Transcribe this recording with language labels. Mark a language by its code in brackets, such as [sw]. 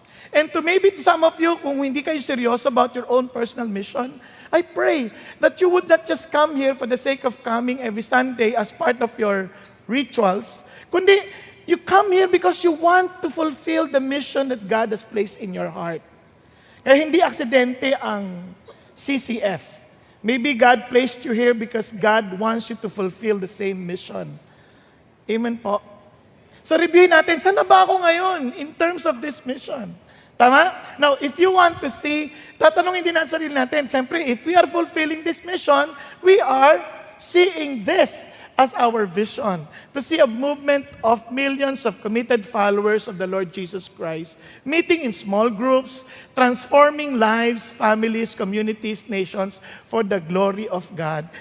[en] And to maybe some of you, [tl] kung hindi kayo seryoso [en] about your own personal mission, I pray that you would not just come here for the sake of coming every Sunday as part of your rituals, [tl] kundi [en] you come here because you want to fulfill the mission that God has placed in your heart. [tl] Kaya hindi aksidente ang CCF. [en] Maybe God placed you here because God wants you to fulfill the same mission. Amen po. [tl] So reviewin natin, saan na ba ako ngayon [en] in terms of this mission? [tl] Tama? [en] Now, if you want to see, [tl] tatanungin din natin sarili natin, siyempre, [en] if we are fulfilling this mission, we are seeing this as our vision, to see a movement of millions of committed followers of the Lord Jesus Christ, meeting in small groups, transforming lives, families, communities, nations, for the glory of God.